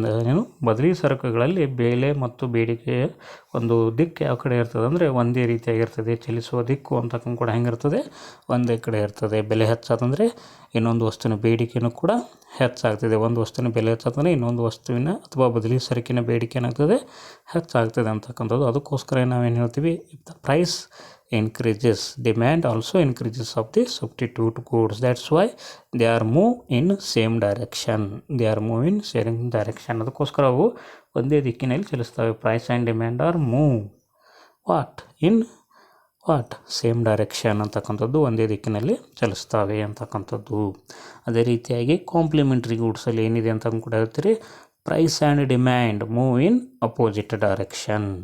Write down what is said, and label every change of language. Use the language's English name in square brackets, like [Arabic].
[Kannada] ಏನು ಬದಲಿ ಸರಕುಗಳಲ್ಲಿ ಬೆಲೆ ಮತ್ತು ಬೇಡಿಕೆಯ ಒಂದು ದಿಕ್ಕು ಯಾವ ಕಡೆ ಇರ್ತದೆ ಅಂದರೆ ಒಂದೇ ರೀತಿಯಾಗಿರ್ತದೆ. ಚಲಿಸುವ ದಿಕ್ಕು ಅಂತ ಕೂಡ ಹೆಂಗಿರ್ತದೆ? ಒಂದೇ ಕಡೆ ಇರ್ತದೆ. ಬೆಲೆ ಹೆಚ್ಚಾತಂದರೆ ಇನ್ನೊಂದು ವಸ್ತುವಿನ ಬೇಡಿಕೆಯೂ ಕೂಡ ಹೆಚ್ಚಾಗ್ತದೆ. ಒಂದು ವಸ್ತುವಿನ ಬೆಲೆ ಹೆಚ್ಚಾತಂದರೆ ಇನ್ನೊಂದು ವಸ್ತುವಿನ ಅಥವಾ ಬದಲಿ ಸರಕಿನ ಬೇಡಿಕೆ ಏನಾಗ್ತದೆ? ಹೆಚ್ಚಾಗ್ತದೆ ಅಂತಕ್ಕಂಥದ್ದು. ಅದಕ್ಕೋಸ್ಕರ ನಾವೇನು ಹೇಳ್ತೀವಿ? [English] If the price increases, demand also increases of the substitute goods. That's why they are move in same direction. They are move in same direction. [Kannada] ಅದಕ್ಕೋಸ್ಕರ ಅವು ಒಂದೇ ದಿಕ್ಕಿನಲ್ಲಿ ಚಲಿಸ್ತವೆ. [English] price and demand are move what same direction [Kannada] ಅಂತಕ್ಕಂಥದ್ದು, ಒಂದೇ ದಿಕ್ಕಿನಲ್ಲಿ ಚಲಿಸ್ತವೆ ಅಂತಕ್ಕಂಥದ್ದು. ಅದೇ ರೀತಿಯಾಗಿ ಕಾಂಪ್ಲಿಮೆಂಟ್ರಿ ಗೂಡ್ಸಲ್ಲಿ ಏನಿದೆ ಅಂತ ಕೂಡ ಹೇಳ್ತೀರಿ, [English] Price and demand move in opposite direction.